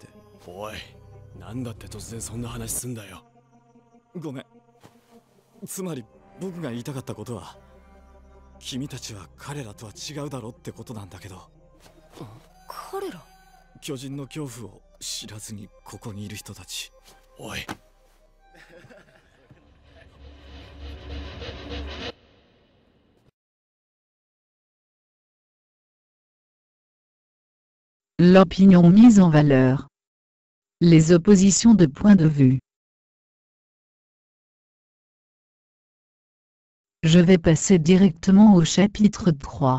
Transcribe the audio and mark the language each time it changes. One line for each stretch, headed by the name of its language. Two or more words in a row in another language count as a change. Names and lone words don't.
Japanese: おい、なんだって突然そんな話すんだよ。ごめん。つまり僕が言いたかったことは、君たちは彼らとは違うだろってことなんだけど。彼ら？巨人の恐怖を知らずにここにいる人たち。おい。
French: L'opinion mise en valeur. Les oppositions de points de vue. Je vais passer directement au chapitre 3.